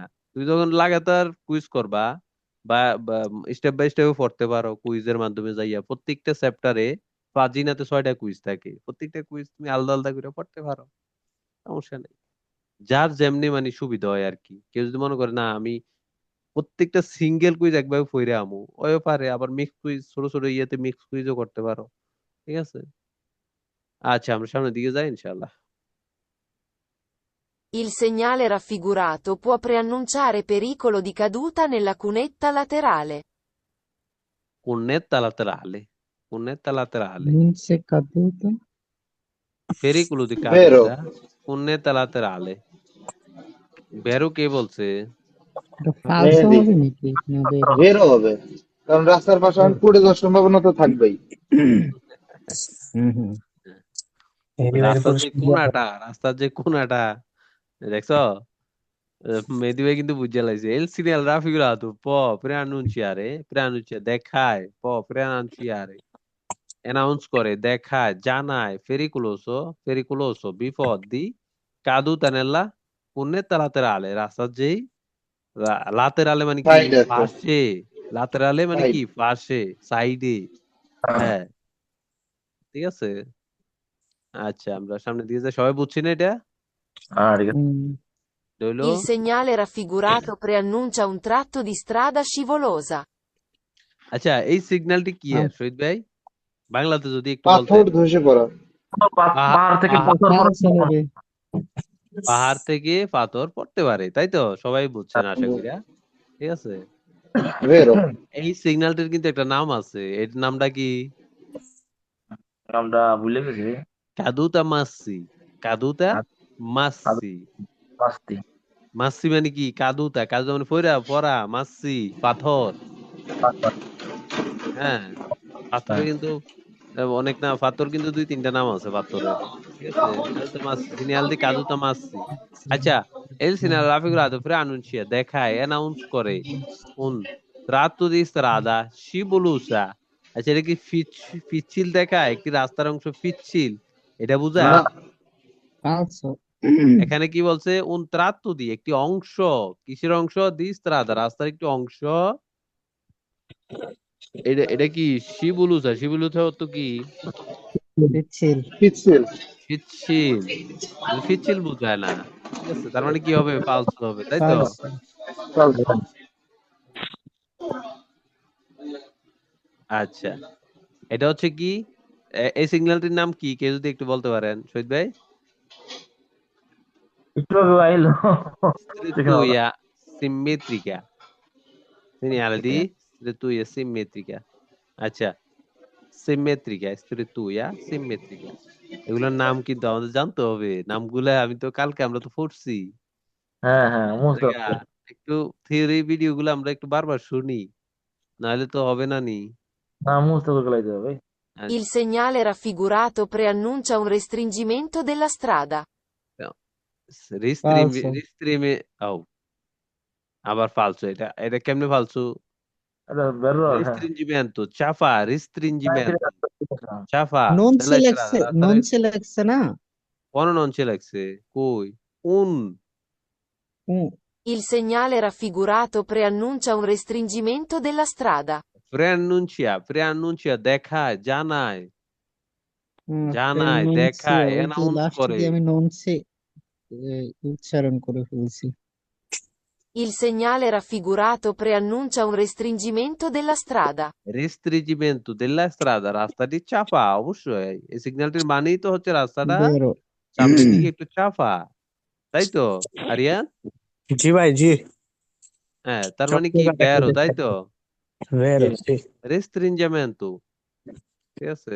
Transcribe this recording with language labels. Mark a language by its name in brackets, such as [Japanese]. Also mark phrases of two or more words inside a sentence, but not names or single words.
[Bangla] তুমি যখন লাগাতার কুইজ করবা বা স্টেপ বাই স্টেপ পড়তে পারো, কুইজের মাধ্যমে যাইয়া প্রত্যেকটা চ্যাপ্টারে ফাজিনাতে 6টা কুইজ থাকে, প্রত্যেকটা কুইজ তুমি আলাদা আলাদা করে পড়তে পারো, সমস্যা নেই। যার যেমনি মানে সুবিধা হয় আর কি। কেউ যদি মনে করে না আমি প্রত্যেকটা সিঙ্গেল কুইজ একভাবে পড়ে আমু, ওই পারে, আবার মিক্স কুইজ ছোট ছোট ইয়েতে মিক্স কুইজও করতে পারো, ঠিক আছে? আচ্ছা, আমরা সামনের দিকে যাই ইনশাআল্লাহ। [Italian] Il segnale raffigurato può preannunciare pericolo di caduta nella cunetta laterale. Cunetta laterale, cunetta laterale, Non si è caduto. pericolo di বেরো caduta, cunetta laterale। [Bangla] বেরো কে বলছে? এটা ফালসো মেহেদি হবে নাকি না বেরো? বেরো হবে, কারণ রাস্তার পাশে এখন পড়ে যাওয়ার সম্ভাবনা তো থাকবেই। হুম। রাস্তার যে কোনাটা দেখছো? মেহেদী ভাই কিন্তু বুঝে লাইছে। [Italian] El segnale raffigurato può preannunciare [Bangla] দেখায়, preannunciare অ্যানাউন্স করে, দেখায়, জানায়, pericoloso বিপদ দি [Italian] caduta nella cunetta laterale, [Bangla] রাস্তার যেই লাতেরালে মানে কি সাইড আছে, পাশে, লাতেরালে মানে সাইড। কি পাশে, সাইডে, হ্যাঁ, ঠিক আছে। আচ্ছা, আমরা সামনে দিয়ে যাই, সবাই বুঝছি না এটা? আর রইলো। Il segnale raffigurato preannuncia un tratto di strada scivolosa. আচ্ছা, এই সিগন্যালটি কি এর শহীদ ভাই, বাংলাতে যদি একটু পাথর বলতেন। ধসে পড়া। পাহাড় থেকে পাথর পড়ার ফালসো হবে। পাহাড় থেকে পাথর পড়তে পারে, তাই তো? সবাই বুঝছেন আশা করি, ঠিক আছে। vero, এই সিগন্যালটির কিন্তু একটা নাম আছে, এর নামটা কি? নামটা ভুলে গেছি। কাদুতা মাসি। কাদুতা কাদু মাসি। মাস্তি। মাসি মানে কি? কাদুতা, কাদুতা মানে ফইরা পড়া, মাসি পাথর। হ্যাঁ, পাথরে কিন্তু অনেক নাম, পাথর কিন্তু 2-3টা নাম আছে পাথরের, ঠিক আছে। [Italian] caduta massi, segnale di caduta massi. আচ্ছা, el segnale raffigurato preannuncia, [Bangla] দেখায়, অ্যানাউন্স করে [Italian] un tratto di strada scivolosa। [Bangla] আচ্ছা, এটা কি পিচ্ছিল দেখায়? একটি রাস্তার অংশ পিচ্ছিল, এটা না, বোঝায়? falso, এখানে কি বলছে? [Italian] un tratto di, [Bangla] একটি অংশ। কিসের অংশ? দি strada, রাস্তার একটি অংশ। এটা এটা কি? শিবুলুসা। শিবুলুসা অর্থ কি? piccil, piccel, পিচ্ছিল। পিচ্ছিল বোঝায় না, ঠিক আছে। তার মানে কি হবে? ফালস হবে, তাই তো? falso, falso, আচ্ছা, এটা হচ্ছে কি? এই সিগন্যালটির নাম কি? কেউ যদি একটু বলতে পারেন, শহীদ ভাই। একটু আগে আইলো। দেখে নাও না। [Italian] Struttura simmetrica, segnale di struttura simmetrica। [Bangla] আচ্ছা, সিমেট্রিকা, [Italian] struttura simmetrica, [Bangla] এগুলোর নাম কিন্তু আমাদের জানতে হবে। নামগুলা আমি তো কালকে আমরা তো পড়ছি। হ্যাঁ হ্যাঁ, মুখস্থ দেখা, আছে। একটু থিওরি ভিডিও গুলো আমরা একটু বারবার শুনি, নাহলে তো হবে না নি। না, মুখস্থ করে লাইতে হবে। [Italian] Il segnale raffigurato preannuncia un restringimento della strada. [Bangla] falso, রিস্ট্রিমে ও, আবার ফালসো। এটা এটা কেমনে ফালসো? এটা বেরো, হ্যাঁ। রিস্ট্রিঞ্জিমেন্টো, চাফা, রিস্ট্রিঞ্জিমেন্টো, চাফা [Italian] non della se strada, lexe, [Bangla] রাস্তার। [Italian] non se lexe না, [Bangla] কোন নঞ্চে লাগছে? কই? উন। উম, [Italian] Il segnale raffigurato preannuncia un restringimento della strada. [Bangla] প্রেআনুনচিয়া, প্রেআনুনচিয়া দেখায়, জানায়, জানায়, pronuncia, দেখায়, ওই যে অ্যানাউন্স লাস্ট করে। দিয়ে আমি ননসে উচ্চারণ করে ফেলছি। [Italian] Il segnale raffigurato preannuncia un restringimento della strada. restringimento della strada, [Bangla] রাস্তাটি চাপা। অবশ্যই এই সিগন্যালটির মানেই তো হচ্ছে রাস্তাটা বেরো, সামনের দিকে একটু চাপা, তাই তো আরিয়ান? জি ভাই, জি। হ্যাঁ, তার সব মানে কি? জায়গায় দেখা বেরো, তাই যাচ্ছে। তো? ভেরো, জি। রেস্ট্রিঞ্জামেন্টো, ঠিক আছে।